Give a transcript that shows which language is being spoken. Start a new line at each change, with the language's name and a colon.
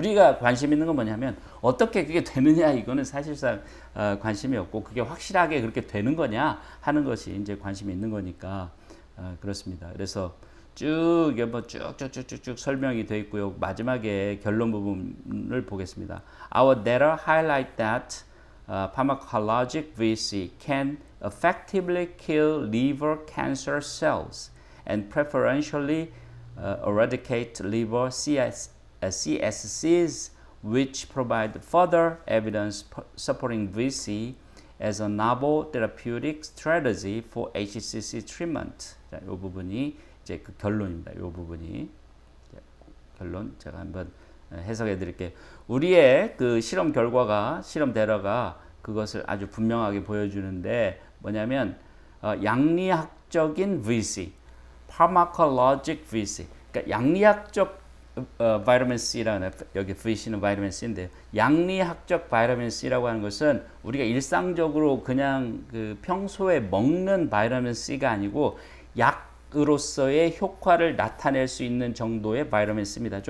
Korean: 우리가 관심 있는 건 뭐냐면 어떻게 그게 되느냐, 이거는 사실상 관심이 없고 그게 확실하게 그렇게 되는 거냐 하는 것이 이제 관심이 있는 거니까 그렇습니다. 그래서 쭉 쭉쭉쭉쭉 설명이 되어 있고요. 마지막에 결론 부분을 보겠습니다.
English: Our data highlight that pharmacologic VC can effectively kill liver cancer cells and preferentially eradicate liver CSCs, which provide further evidence supporting VC as a novel therapeutic strategy for HCC treatment.
Korean: 자, 이 부분이 이제 그 결론입니다. 이 부분이 결론 제가 한번 해석해 드릴게요. 우리의 그 실험 결과가, 실험 데이터가 그것을 아주 분명하게 보여주는데 뭐냐면 양리학적인 VC, pharmacologic VC, 그러니까 양리학적 바이타민 C라는, 여기 VC는 바이타민 C인데 양리학적 바이타민 C라고 하는 것은 우리가 일상적으로 그냥 그 평소에 먹는 바이타민 C가 아니고 약으로서의 효과를 나타낼 수 있는 정도의 바이타민 C입니다.